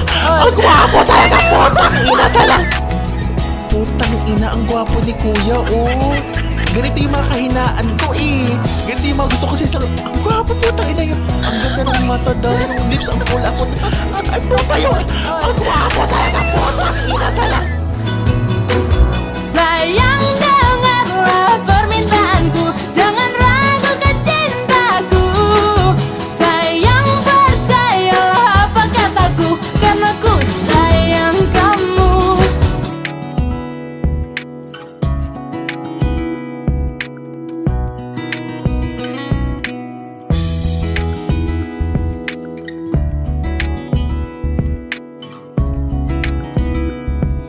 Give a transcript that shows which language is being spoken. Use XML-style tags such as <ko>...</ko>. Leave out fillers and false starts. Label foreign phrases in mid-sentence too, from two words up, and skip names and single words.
<tl>Ang gwapo talaga, putang ina talaga. Putang ina, ang gwapo ni kuya, oh. Ganito yung mga kahinaan ko, eh. Ganito yung mga gusto ko sa isang... Ang gwapo, putang ina yun. Ang ganda ng mata dahil yung lips, ang pula po. Ay, puta yun. Ang gwapo talaga, putang ina talaga.</tl> <id>Sayang dengarlah permintaanku, jangan ragukan cintaku. Sayang percayalah apa kataku, karena ku sayang kamu.</id> <tl>Ayun</tl>